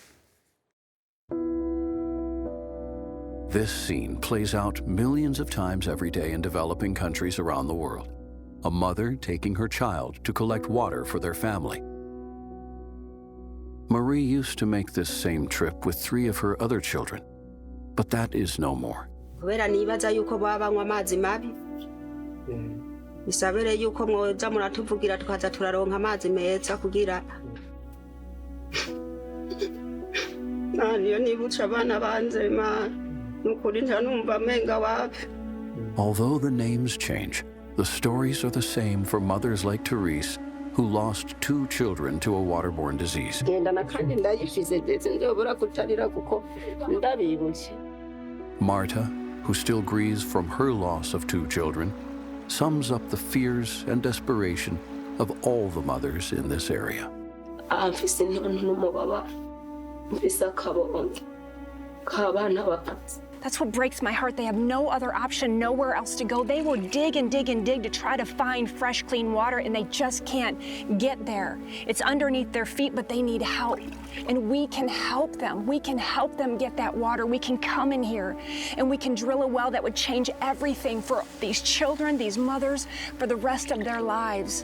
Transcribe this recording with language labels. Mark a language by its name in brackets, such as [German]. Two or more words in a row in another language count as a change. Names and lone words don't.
[English] This scene plays out millions of times every day in developing countries around the world. A mother taking her child to collect water for their family. Marie used to make this same trip with 3 of her other children, but that is no more. [Rundi] kubera nibaza yuko baba banywa amazi mabi isabere yuko mwoza muratuvugira tukaza turaronka amazi meza kugira niyo nibutsa abana banze nukuri ntanumva menga wapi. [English] Although the names change, the stories are the same for mothers like Therese, who lost 2 children to a waterborne disease. Marta, who still grieves from her loss of 2 children, sums up the fears and desperation of all the mothers in this area. [Rundi] abana bapfa. [English] That's what breaks my heart. They have no other option, nowhere else to go. They will dig and dig and dig to try to find fresh, clean water, and they just can't get there. It's underneath their feet, but they need help. And we can help them. We can help them get that water. We can come in here and we can drill a well that would change everything for these children, these mothers, for the rest of their lives.